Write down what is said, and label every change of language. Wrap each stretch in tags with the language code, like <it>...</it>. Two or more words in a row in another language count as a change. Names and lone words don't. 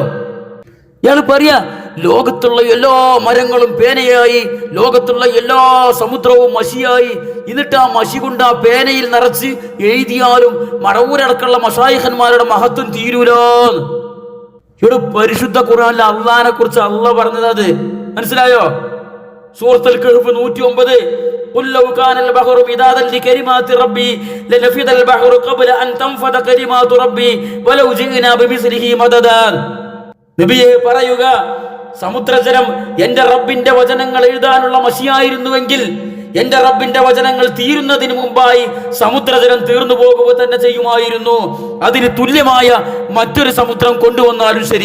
<ml>ഇയാൾ പറയാ ലോകത്തുള്ള എല്ലാ മരങ്ങളും പേനയായി, ലോകത്തുള്ള എല്ലാ സമുദ്രവും മഷിയായി. എന്നിട്ട് ആ മഷി കൊണ്ട് ആ പേനയിൽ നിറച്ച് എഴുതിയാലും മടവൂരടക്കമുള്ള മശായിഖന്മാരുടെ മഹത്വം തീരൂലോന്ന്. ഇവിടെ പരിശുദ്ധ ഖുർആനിലെ അള്ളാഹിനെ കുറിച്ച് അള്ളാഹ് പറഞ്ഞത് അത് മനസ്സിലായോ?</ml> <ar>സൂറത്തുൽ കഹ്ഫ് 109 قل لو كان البحر مدادا لكلمات ربي لنفد البحر قبل أن تنفد كلمات ربي ولو جئنا بمثله مددا.</ar> <ml>നബിയെ പറയുക, സമുദ്രജലം എന്റെ റബ്ബിന്റെ വചനങ്ങൾ എഴുതാനുള്ള മഷിയായിരുന്നുവെങ്കിൽ എന്റെ റബ്ബിന്റെ വചനങ്ങൾ തീരുന്നതിന് മുമ്പായി സമുദ്രജലം തീർന്നു പോകുക തന്നെ ചെയ്യുമായിരുന്നു. അതിന് തുല്യമായ മറ്റൊരു സമുദ്രം കൊണ്ടുവന്നാലും ശരി.</ml>